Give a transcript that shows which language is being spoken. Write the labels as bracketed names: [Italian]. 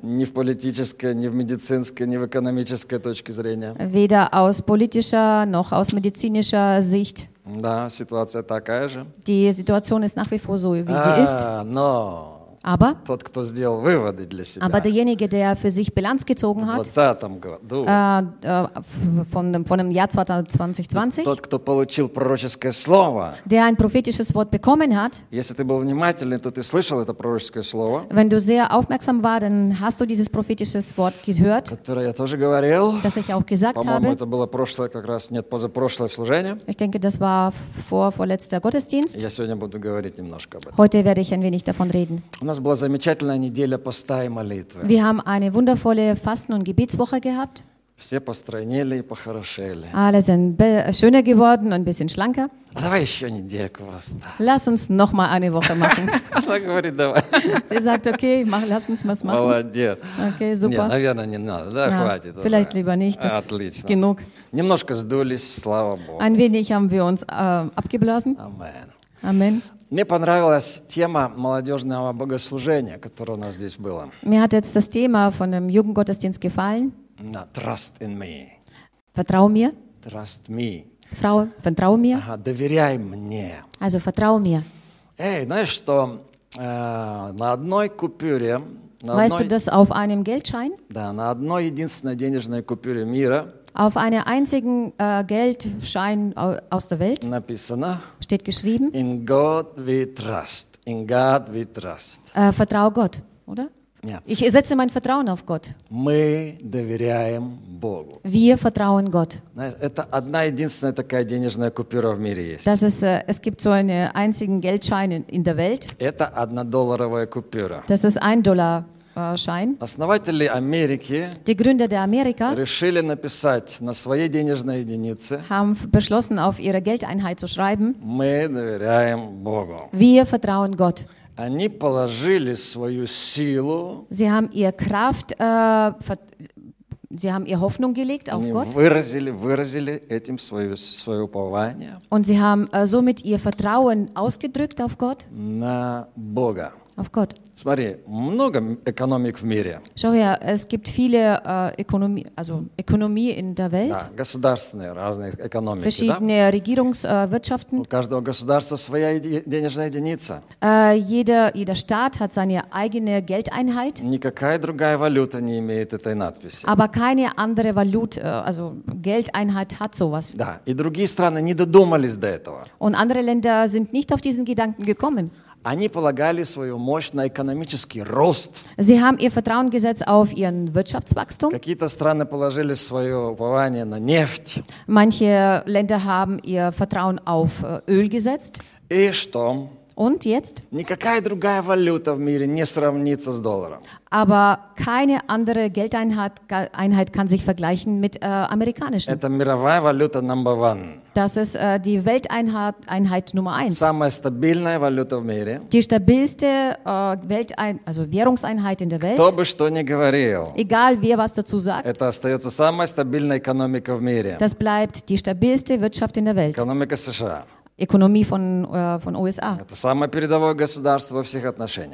[Russian] Ни в политической, ни в медицинской, ни в экономической точке зрения. [German] Weder aus politischer noch aus medizinischer Sicht. [Russian] Да, ситуация такая же. [German] Die Situation ist nach wie vor so, wie sie ist. [Russian] Но [German] aber [Russian] тот, кто сделал выводы для себя. [German] Aber derjenige, der für sich Bilanz gezogen hat. Von dem Jahr 2020. [Russian] Тот, кто получил пророческое слово. [German] Der ein prophetisches Wort bekommen hat. [Russian] Если ты был внимательный, то ты слышал это пророческое слово. [German] Wenn du sehr aufmerksam war, dann hast du dieses prophetische Wort gehört. [Russian] Которое я тоже говорил. [German] Das ich auch gesagt [Russian] По-моему, [German] habe. [Russian] По-моему, это было прошлое как раз, нет, позапрошлое служение. [German] Ich denke, das war vorletzter Gottesdienst. [Russian] Я сегодня буду говорить немножко об этом. [German] Heute werde ich ein wenig davon reden. [Russian] У нас была замечательная неделя поста и молитвы. [German] Wir haben eine wundervolle Fasten- und Gebetswoche gehabt. [Russian] Все постройнели и похорошели. [German] Alle sind schöner geworden und ein bisschen schlanker. [Russian] Давай еще недельку поста. [German] Lass uns noch mal eine Woche machen. [Russian] Она говорит, давай. [German] Sie sagt, okay, mach, lass uns was machen. [Russian] Молодец. [German] Okay, super. [Russian] Нет, наверное, не надо. Да, хватит. [German] Vielleicht lieber nicht, das [Russian] отлично. [German] Ist genug. [Russian] Немножко сдулись, слава Богу. [German] Ein wenig haben wir uns abgeblasen. Amen. Amen. [Russian] Мне понравилась тема молодежного богослужения, которое у нас здесь было. [German] Mir hat jetzt das Thema von dem Jugendgottesdienst gefallen. [English] No, trust in me. [German] Vertrau mir. [English] Trust me. [German] Vertrau mir. [Russian] Ага, доверяй мне. [German] Also vertrau mir. [Russian] Эй, знаешь что? На одной купюре. [German] Weißt du, dass auf einem Geldschein? [Russian] Да, на одной единственной денежной купюре мира. [German] Auf einer einzigen Geldschein aus der Welt [Russian] написано, [German] steht geschrieben: [English] In God we trust. In God we trust. [German] Vertrau Gott, oder? Ja. Ich setze mein Vertrauen auf Gott. [Russian] Мы доверяем Богу. [German] Wir vertrauen Gott. [Russian] Это одна единственная такая денежная купюра в мире есть. [German] Das ist, es gibt so einen einzigen Geldschein in der Welt. [Russian] Это однодолларовая купюра. [German] Das ist ein Dollar. Schein. [Russian] Основатели Америки [German] Die Gründer der Amerika [Russian] решили написать на своей денежной единице [German] haben beschlossen, auf ihre Geldeinheit zu schreiben, [Russian] «Мы доверяем Богу». [German] Wir vertrauen Gott. [Russian] Они положили свою силу [German] Sie haben ihre Kraft, Sie haben ihre Hoffnung gelegt auf Gott. [Russian] Выразили этим свое упование [German] Und sie haben somit ihr Vertrauen ausgedrückt auf Gott. [Russian] На Бога. [German] Auf Gott. [Russian] Смотри, много экономик в мире. [German] Schau her, es gibt viele Ökonomie in der Welt. [Russian] Да, государственные разные экономики, [German] Verschiedene Regierungswirtschaften. [Russian] У каждого государства своя денежная единица. [German] Jeder Staat hat seine eigene Geldeinheit. [Russian] Никакая другая валюта не имеет этой надписи. [German] Aber keine andere Valute, also Geldeinheit hat sowas. [Russian] Да, и другие страны не додумались до этого. [German] Und andere Länder sind nicht auf diesen Gedanken gekommen. [Russian] Они полагали свою мощь на экономический рост. [German] Sie haben ihr Vertrauen gesetzt auf ihren Wirtschaftswachstum. [Russian] Какие-то страны положили свое упование на нефть. [German] Manche Länder haben ihr Vertrauen auf Öl gesetzt. [Russian] И что? [German] Und jetzt? [Russian] Никакая другая валюта в мире не сравнится с долларом. [German] Aber keine andere Geldeinheit kann sich vergleichen mit amerikanischen. [Russian] Это мировая валюта [English] number one. [German] Das ist die Welteinheit Nummer eins. [Russian] Самая стабильная валюта в мире. [German] Die stabilste Währungseinheit in der Welt. [Russian] Кто бы что ни говорил. [German] Egal wer was dazu sagt. [Russian] Это остается самая стабильная экономика в мире. [German] Das bleibt die stabilste Wirtschaft in der Welt. [Russian] Экономика США. [German] Ökonomie von USA. [Russian] Это самое передовое государство во всех отношениях.